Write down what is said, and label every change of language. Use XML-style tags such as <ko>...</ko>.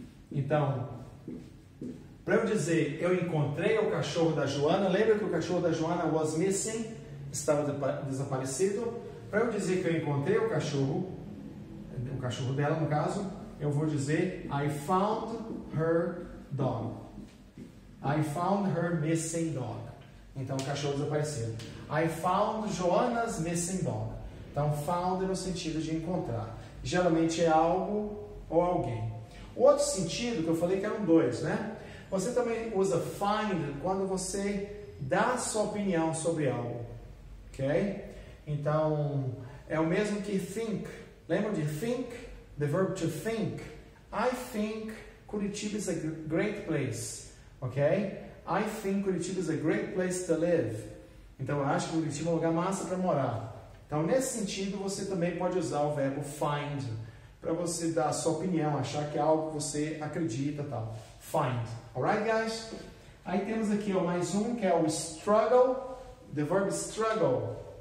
<pt>Então, para eu dizer eu encontrei o cachorro da Joana, lembra que o cachorro da Joana</pt> <en>was missing?</en> <pt>Estava desaparecido. Para eu dizer que eu encontrei o cachorro dela no caso, eu vou dizer</pt> <en>I found her dog. I found her missing dog.</en> <pt>Então, o cachorro desapareceu.</pt> <en>I found Joanna's missing dog.</en> <pt>Então, found no sentido de encontrar. Geralmente é algo ou alguém. O outro sentido que eu falei que eram dois, né? Você também usa find quando você dá sua opinião sobre algo. Ok? Então, é o mesmo que think. Lembra de</pt> <en>think? The verb to think. I think Curitiba is a great place. Ok? I think Curitiba is a great place to live.</en> <pt>Então, eu acho que Curitiba é um lugar massa para morar. Então, nesse sentido, você também pode usar o verbo find para você dar a sua opinião, achar que é algo que você acredita, tal. Find. Alright, guys? Aí temos aqui mais um, que é o struggle.</pt> <en>The verb struggle.</en>